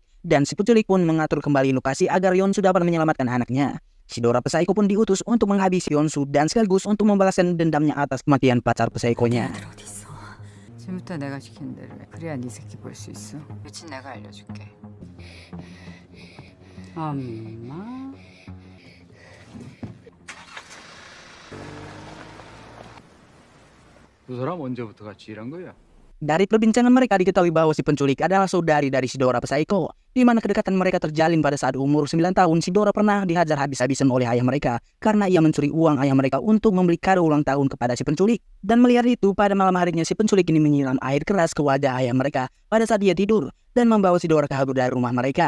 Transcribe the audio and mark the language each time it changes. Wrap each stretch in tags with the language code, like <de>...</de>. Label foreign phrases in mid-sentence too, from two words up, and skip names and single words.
<id>Dan si penculik pun mengatur kembali lokasi agar Yeonsu dapat menyelamatkan anaknya. Si Dora Psycho pun diutus untuk menghabisi Yeonsu dan sekaligus untuk membalaskan dendamnya atas kematian pacar psychonya.</id> <ko>지금부터 내가 시킨 대로 해. 그래야 네 새끼 볼 수 있어. 며칠 내가 알려줄게. 엄마. 두 사람 언제부터 같이 일한 거야?</ko> <id>Dari perbincangan mereka diketahui bahwa si penculik adalah saudari dari si Dora Psycho, di mana kedekatan mereka terjalin pada saat umur 9 tahun. Si Dora pernah dihajar habis-habisan oleh ayah mereka karena ia mencuri uang ayah mereka untuk membeli kado ulang tahun kepada si penculik. Dan melihat itu, pada malam harinya si penculik ini menyiram air keras ke wajah ayah mereka pada saat dia tidur dan membawa si Dora kabur dari rumah mereka.</id>